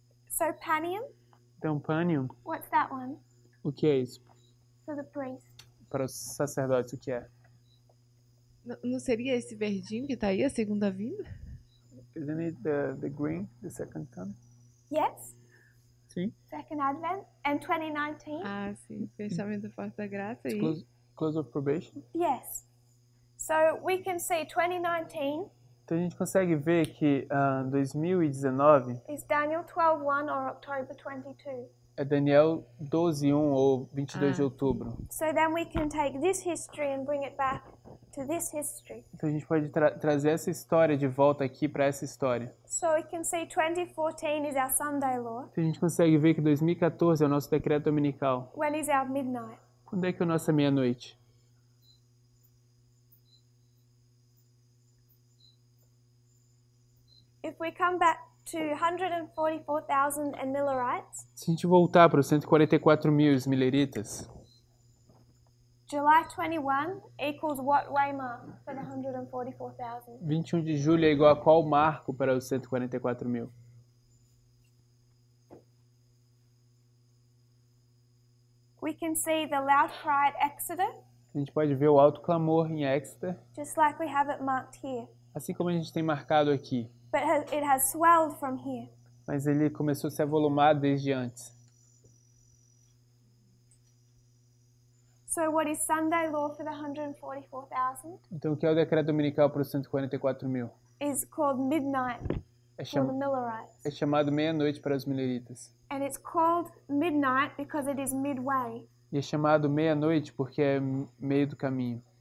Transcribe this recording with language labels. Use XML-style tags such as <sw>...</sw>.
<en>So Panium,</en> <pt>Então, Panium,</pt> <en>what's that one?</en> <pt>o que é isso?</pt> <en>For the priests.</en> <pt>Para os sacerdotes, o que é? Não seria esse verdinho que tá aí, a segunda vinda?</pt> <en>Isn't it the green, the second coming? Yes,</en> <pt>Sim.</pt> <en>second advent. And 2019?</en> <pt>Ah, sim. Fechamento da porta da graça e...</pt> <en>Close of probation. Yes. So we can see 2019</en> <pt>Então a gente consegue ver que 2019</pt> <en>is Daniel 12:1 or October 22.</en> <pt>é Daniel 12:1 ou 22 de Ah. outubro.</pt> <en>So then we can take this history and bring it back to this history.</en> <pt>Então a gente pode trazer essa história de volta aqui para essa história.</pt> <en>So we can see 2014 is our Sunday law.</en> <pt>Então a gente consegue ver que 2014 é o nosso decreto dominical.</pt> <en>When is our midnight?</en> <pt>Quando é que é a nossa meia-noite?</pt> <en>If we come back to 144,000 and Millerites,</en> <pt>Se a gente voltar para os 144 mil mileritas,</pt> <en>July 21 equals what waymark for the 144,000?</en> <pt>21 de julho é igual a qual marco para os 144 mil?</pt> <en>We can see the loud cry at Exeter,</en> <pt>A gente pode ver o alto clamor em Exeter,</pt> <en>just like we have it marked here.</en> <pt>assim como a gente tem marcado aqui.</pt> <en>But it has swelled from here.</en> <pt>Mas ele começou a se avolumar desde antes.</pt> <en>So what is Sunday law for the 144,000?</en> <pt>Então o que é o decreto dominical para os 144 mil?</pt> <en>Is called midnight</en> <pt>É, cham</pt> <en>Millerites.</en> <pt>é chamado meia-noite para os mileritas.</pt> <en>And it's called midnight because it is midway</en> <pt>E é chamado meia-noite porque é meio do caminho.</pt>